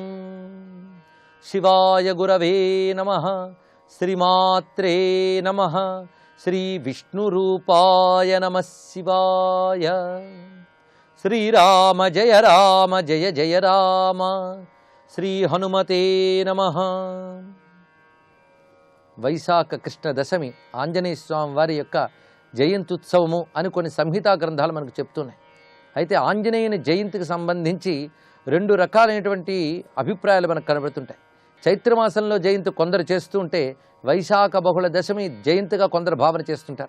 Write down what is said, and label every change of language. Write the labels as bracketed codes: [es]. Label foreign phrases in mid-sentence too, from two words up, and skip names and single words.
[sa] शिवाय गुरवे नमः। श्रीमात्रे नमः। श्री विष्णुरूपाय नमः शिवाय। श्रीराम जय जय राम। श्री हनुमते नमः। [te] వైశాఖ కృష్ణ దశమి ఆంజనేయ స్వామి వారి యొక్క జయంత్యుత్సవము అని కొన్ని సంహితా గ్రంథాలు మనకు చెప్తున్నాయి. అయితే ఆంజనేయుని జయంతికి సంబంధించి రెండు రకాలైనటువంటి అభిప్రాయాలు మనకు కనబడుతుంటాయి. చైత్రమాసంలో జయంతి కొందరు చేస్తూ ఉంటే వైశాఖ బహుళ దశమి జయంతిగా కొందరు భావన చేస్తుంటారు.